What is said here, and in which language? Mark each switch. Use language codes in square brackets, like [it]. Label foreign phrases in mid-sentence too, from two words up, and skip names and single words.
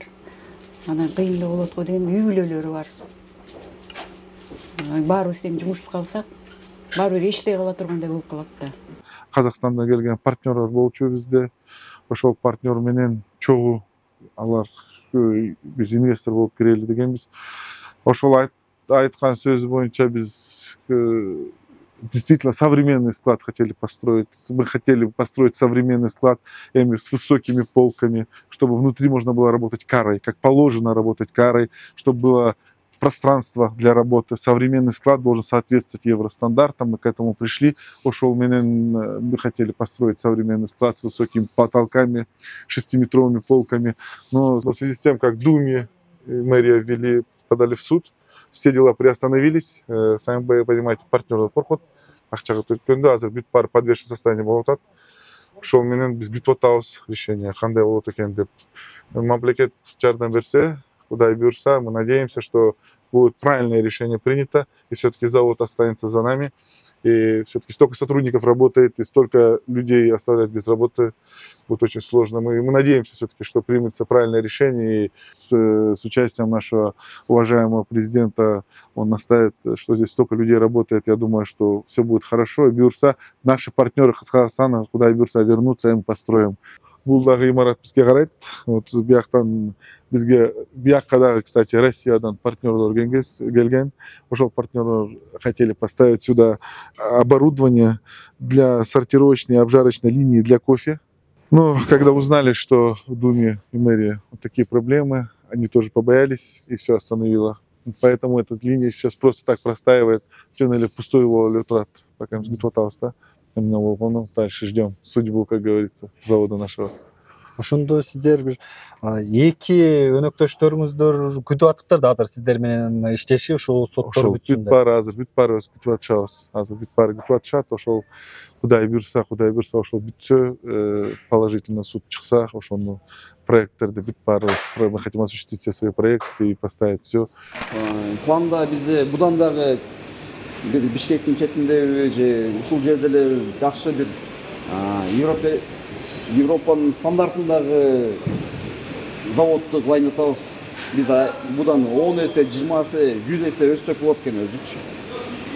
[ky] Анан кыйын эле болот го деген үй бүлөлөрү бар. Баарыбыз тең жумушсуз калсак, баары бир иштей кала тургандай болуп калат да. Казакстандан келген партнерлор болчу бизде. Ошол партнер менен чогуу алар биз инвестор болуп кирели дегенбиз. Ошол айткан сөзү боюнча биз [ru] действительно современный склад хотели построить. Мы хотели построить современный склад с высокими полками, чтобы внутри можно было работать карой, как положено работать карой, чтобы было пространство для работы. Современный склад должен соответствовать евростандартам. Мы к этому пришли. Мы хотели построить современный склад с высокими потолками, 6-метровыми полками. Но в связи с тем, как Думе и мэрия подали в суд, все дела приостановились. Сами понимаете, [ky] партнерлар коркот. Акчага төткөндө азыр бүт баары [ru] подвешенный состояние [ky] болуп атат. Ошол менен биз күтүп атабыз решение, кандай болот экен деп. Мамлекет жардам берсе, Кудай буйрса, [ru] мы надеемся, что будет правильное решение принято, и все-таки завод останется за нами. И все-таки столько сотрудников работает, и столько людей оставлять без работы будет очень сложно. Мы надеемся все-таки, что примется правильное решение, и с участием нашего уважаемого президента он наставит, что здесь столько людей работает. Я думаю, что все будет хорошо. И буйрса, наши партнеры Казахстана, куда буйрса, вернутся, и мы построим. [ky] Бул дагы имарат бизге карайт. Вот бияктан бизге биякка дагы, кстати, Россиядан партнерлор келген. [ru] Ошол партнерлор хотели поставить сюда оборудование для сортировочной и обжарочной линии для кофе. Но когда узнали, что в Думе и мэрии вот такие проблемы, они тоже побоялись и все остановило. Поэтому эта линия сейчас просто так простаивает. Или пустой его лётрат, пока мы готовы. Дальше ждем судьбу, как говорится, завода нашего. [ky] Ошондо сиздер бир эки өнөктөштөрүңүздөр күтүп атыптыр да азыр сиздер менен иштеши, ошол соттор бүтсүн деп. Бүт баары күтүп атышабыз. Азыр бүт баары күтүп атышат. Ошол Кудай буйрса ошол бүтсө, положительно суд чыкса, ошону проекттерди бүт баары [ru] мы хотим осуществить все свои проекты и поставить все. [ky] Планда бизде будан дагы Бишкектин четинде же ушул жерде эле жакшы бир Европанын стандартындагы заводду кылайын деп атабыз. Биз будан 10 эсе, 20 эсе, 100 эсе өссөк болот экен өзүчү.